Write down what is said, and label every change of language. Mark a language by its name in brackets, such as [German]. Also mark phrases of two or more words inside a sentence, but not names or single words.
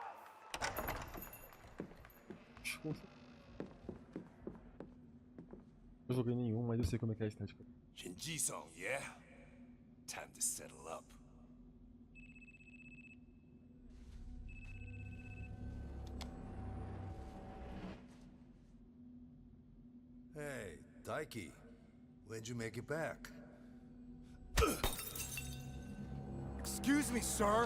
[Portuguese] Eu joguei nenhum, mas eu sei como é que é a estética. [English] Shinji-san, yeah? Time to settle up. Hey, Daiki, when'd you make it back? Excuse me, sir.